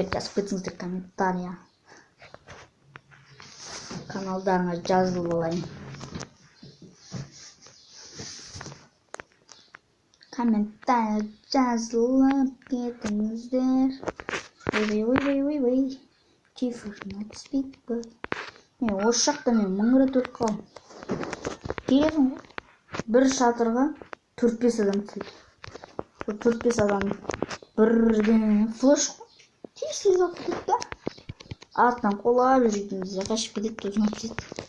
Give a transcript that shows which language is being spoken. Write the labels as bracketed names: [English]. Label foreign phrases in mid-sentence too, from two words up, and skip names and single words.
[Kazakh] Жазып кетсіңіздер комментария. Каналдарыңа жазылып алайын. Комментария жазылып кетіңіздер. Ой. Тифер, [English] not speak, but... [Kazakh] Осы жақта мен 1000 рет өтіп қалым. Келесің ғой. Бір шатырға 4-5 адам түседі. 4-5 адам бірден флеш қой. Тез алып кетеді. Артынан қолап жүргенімізде қашып кетеді, тұзына түседі.